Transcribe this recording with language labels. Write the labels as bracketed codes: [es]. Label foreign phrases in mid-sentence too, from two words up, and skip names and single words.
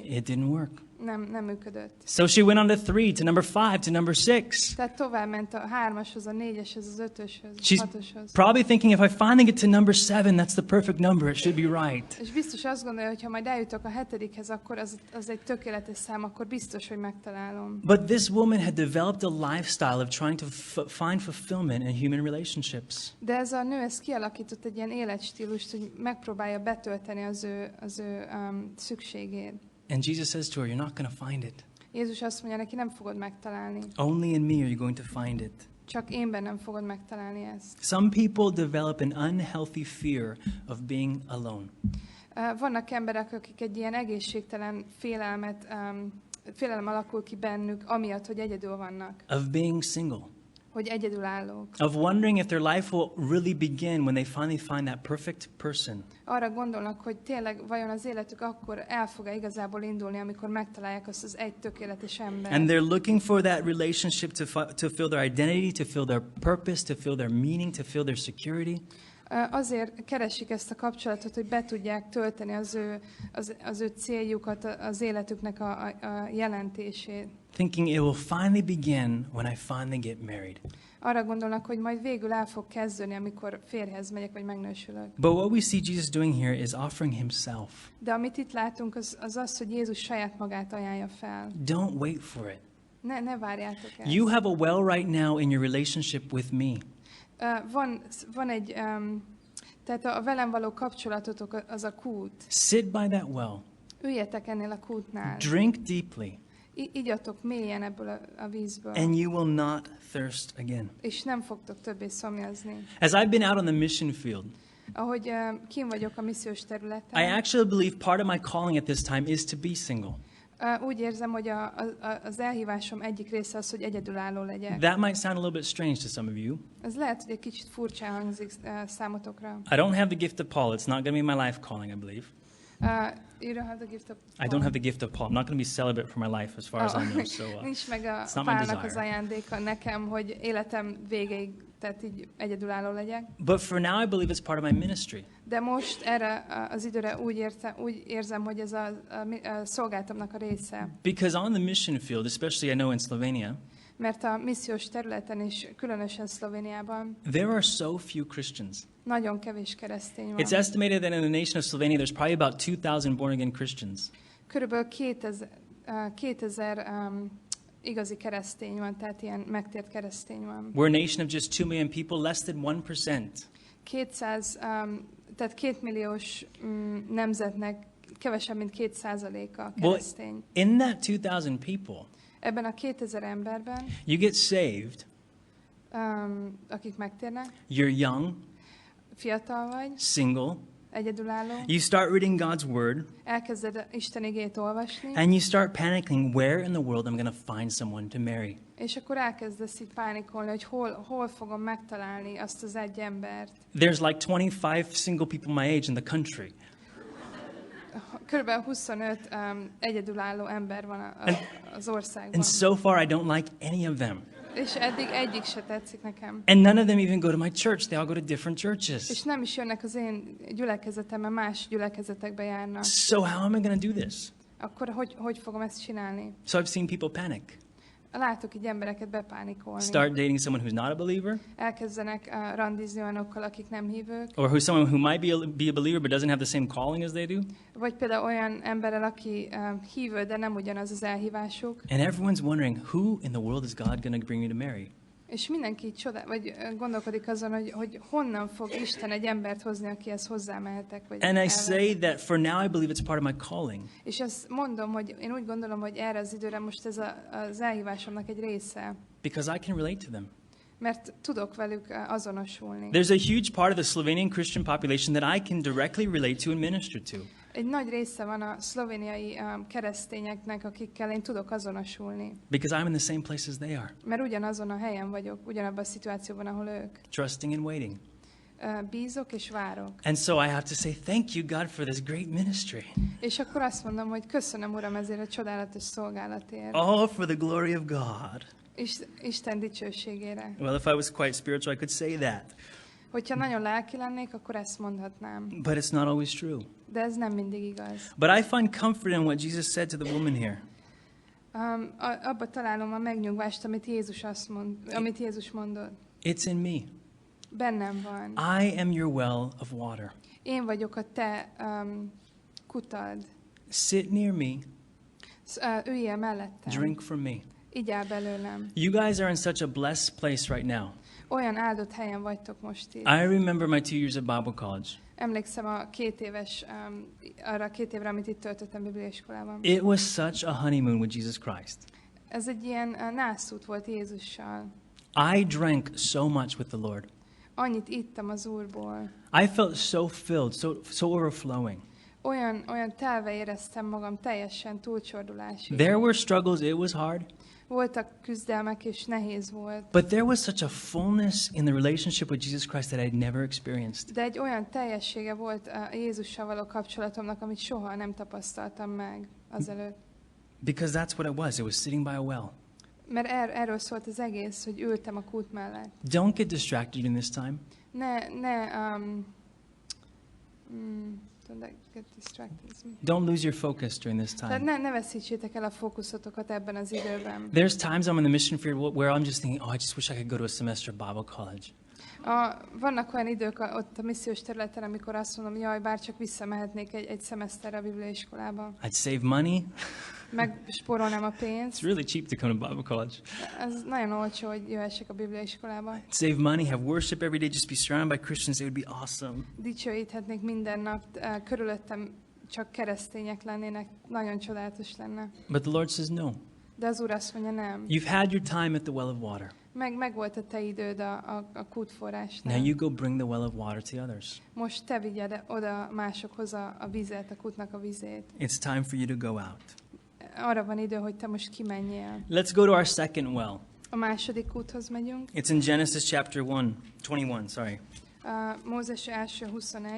[en] It didn't work. [hu] Nem működött. [en] So she went on to 3, to number 5, to number 6. [hu] Tehát tovább ment a 3-ashoz, a 4-eshez, az 5-öshöz, a [en] She's [hu] 6-oshoz. [en] probably thinking if I finally get to number 7, that's the perfect number. It should be right. [hu] És biztos azt gondolja, hogy ha majd eljutok a 7-hez, akkor az egy tökéletes szám, akkor biztos, hogy megtalálom. [en] But this woman had developed a lifestyle of trying to find fulfillment in human relationships. [hu] De ez a nő, ez kialakított egy ilyen életstílust, hogy megpróbálja betölteni az ő szükségét. [en] And Jesus says to her, you're not going to find it. [hu] Jézus azt mondja neki, nem fogod megtalálni. [en] Only in me are you going to find it. [hu] Csak én bennem fogod megtalálni ezt. [en] Some people develop an unhealthy fear of being alone. [hu] Vannak emberek, akik egy ilyen egészségtelen félelem alakul ki bennük, amiatt, hogy egyedül vannak. [en] Of being single. [hu] Hogy egyedülállók. [en] Of wondering if their life will really begin when they finally find that perfect person. [hu] Arra gondolnak, hogy tényleg vajon az életük akkor el fog-e igazából indulni, amikor megtalálják azt az egy tökéletes embert. [en] And they're looking for that relationship to feel their identity, to feel their purpose, to feel their meaning, to feel their security. [hu] Azért keresik ezt a kapcsolatot, hogy be tudják tölteni az ő céljukat, az életüknek a jelentését. [en] Thinking it will finally begin when I finally get married. [hu] Arra gondolnak, hogy majd végül el fog kezdődni, amikor férjhez megyek, vagy megnősülök. [en] But what we see Jesus doing here is offering himself. [hu] De amit itt látunk, az, hogy Jézus saját magát ajánlja fel. [en] Don't wait for it. [hu] Ne várjátok ezt. [en] You have a well right now in your relationship with me. [hu] Van egy, tehát a velem való kapcsolatotok az a kút. [en] Sit by that well. [hu] Üljetek ennél a kútnál. [en] Drink deeply. [hu] Igyatok mélyen ebből a vízből. [en] And you will not thirst again. [hu] És nem fogtok többé szomjazni. [en] As I've been out on the mission field, [hu] Ahogy kim vagyok a missziós [en] I [hu] területen, [en] actually believe part of my calling at this time is to be single. [hu] úgy érzem, hogy az elhívásom egyik része az, hogy egyedülálló legyek. [en] That might sound a little bit strange to some of you. [hu] Ez lehet, hogy egy kicsit furcsán hangzik számotokra. [en] I don't have the gift of Paul. It's not going to be my life calling, I believe. You don't have the gift of I don't have the gift of Paul. I'm not going to be celibate for my life as far as I know. So [hu] Nincs meg [en] it's [hu] a [en] not my [hu] Pálnak az [en] desire. [hu] ajándéka nekem, hogy életem végéig, tehát így egyedülálló legyek. [en] But for now, I believe it's part of my ministry. [hu] De most erre az időre úgy érzem, hogy ez a szolgálatomnak a része. [en] Because on the mission field, especially I know in Slovenia, [hu] Mert a missziós területen is, különösen Szlovéniában, [en] there are so few Christians. [hu] nagyon kevés keresztény van. [en] It's estimated that in the nation of Slovenia, there's probably about 2,000 born-again Christians. [hu] Körülbelül 2000 igazi keresztény van, tehát ilyen megtért keresztény van. [en] We're a nation of just 2 million people, less than 1%. [hu] 2 milliós nemzetnek kevesebb, mint 2%-a [en] Well, [hu] keresztény. [en] in that 2,000 people, [hu] Ebben a 2000 emberben, [en] you get saved, [hu] akik megtérnek, [en] you're young, [hu] fiatal vagy, [en] single, [hu] egyedülálló, [en] you start reading God's word, [hu] elkezded Isten igét olvasni, [en] and you start panicking, where in the world I'm going to find someone to marry? [hu] és akkor elkezdesz így pánikolni, hogy hol fogom megtalálni azt az egy embert. [en] There's like 25 single people my age in the country. [hu] Körülbelül 25 egyedülálló ember van az országban. [en] And so far, I don't like any of them. [hu] És eddig egyik se tetszik nekem. [en] And none of them even go to my church. They all go to different churches. [hu] És nem is jönnek az én gyülekezetembe, más gyülekezetekbe járnak. [en] So how am I going to do this? [hu] Akkor hogy fogom ezt csinálni? [en] So I've seen people panic. [hu] Látok így embereket bepánikolni. [en] Start dating someone who's not a believer, [hu] Elkezdenek randizni olyanokkal, akik nem hívők. [en] or someone who might be a believer but doesn't have the same calling as they do. [hu] Vagy például olyan emberrel, aki hívő, de nem ugyanaz az elhívásuk. [en] And everyone's wondering, who in the world is God going to bring me to marry? [hu] És mindenki gondolkodik azon, hogy honnan fog Isten egy embert hozni, akihez hozzámehetek. Vagy [en] And I say that for now I believe it's part of my calling. [hu] És ezt mondom, hogy én úgy gondolom, hogy erre az időre most ez az elhívásomnak egy része. [en] Because I can relate to them. [hu] Mert tudok velük azonosulni. [en] There's a huge part of the Slovenian Christian population that I can directly relate to and minister to. [hu] Egy nagy része van a szlovéniai keresztényeknek, akikkel én tudok azonosulni. [en] Because I'm in the same place as they are. [hu] Mert ugyanazon a helyen vagyok, ugyanabban a szituációban, ahol ők. [en] Trusting and waiting. [hu] bízok és várok. [en] And so I have to say, thank you, God, for this great ministry. [hu] És akkor azt mondom, hogy köszönöm, Uram, ezért a csodálatos szolgálatért. [en] All for the glory of God. [hu] Isten dicsőségére. [en] Well, if I was quite spiritual, I could say that. [hu] Hogyha nagyon lelki lennék, akkor ezt mondhatnám. [en] But it's not always true. [hu] De ez nem mindig igaz. [en] But I find comfort in what Jesus said to the woman here. [hu] Abba találom a megnyugvást, amit Jézus mondott. [en] It's in me. [hu] Bennem van. [en] I am your well of water. [hu] Én vagyok a te kutad. [en] Sit near me, [hu] Üljél mellettem. [en] drink from me. [hu] Igyál belőlem. [en] You guys are in such a blessed place right now. [hu] Olyan áldott helyen vagytok most itt. [en] I remember my 2 years at Bible college. [hu] Emlékszem arra a 2 évre, amit itt töltöttem bibliaiskolában. [en] It was such a honeymoon with Jesus Christ. [hu] Ez egy ilyen nászút volt Jézussal. [en] I drank so much with the Lord. [hu] Annyit ittam az Úrból. [en] I felt so filled, so overflowing. [hu] Olyan telve éreztem magam, teljesen túlcsordulásig. [en] There were struggles, it was hard. [hu] Voltak küzdelmek, és nehéz volt. [en] But there was such a fullness in the relationship with Jesus Christ that I'd never experienced. [hu] De egy olyan teljessége volt a Jézussal való kapcsolatomnak, amit soha nem tapasztaltam meg azelőtt. [en] Because that's what it was. It was sitting by a well. [hu] Mert erről szólt az egész, hogy ültem a kút mellett. [en] Don't get distracted in this time. Don't get distracted. Don't lose your focus during this [hu] Tehát [en] time. [hu] ne veszítsétek el a fókuszotokat ebben az időben. [en] There's times I'm in the mission field where I'm just thinking, oh, I just wish I could go to a semester of Bible college. [hu] Vannak olyan idők ott a missziós területen, amikor azt mondom, jaj, bár csak visszamehetnék egy szemeszterre a bibliaiskolába. [en] I'd save money. [hu] Megspórolnám a pénzt. [en] It's really cheap to come to Bible college. [hu] Ez nagyon olcsó, hogy jöhessek a bibliaiskolába. [en] Save money, have worship every day, just be surrounded by Christians. It would be awesome. [hu] Dicsőíthetnék minden nap, körülöttem csak keresztények lennének, nagyon csodálatos lenne. [en] But the Lord says no. [hu] De az Úr azt mondja, nem. [en] You've had your time at the well of water. [hu] Meg volt a te időd a kútforrásnál. [en] Now you go bring the well of water to others. [hu] Most te vigyed oda másokhoz a vizet, a kútnak a vizét. [en] It's time for you to go out. [hu] Arra van idő, hogy te most kimenjél. [en] Let's go to our second well. [hu] A második kúthoz megyünk. [en] It's in Genesis chapter 21, sorry. [hu] Mózes első 21.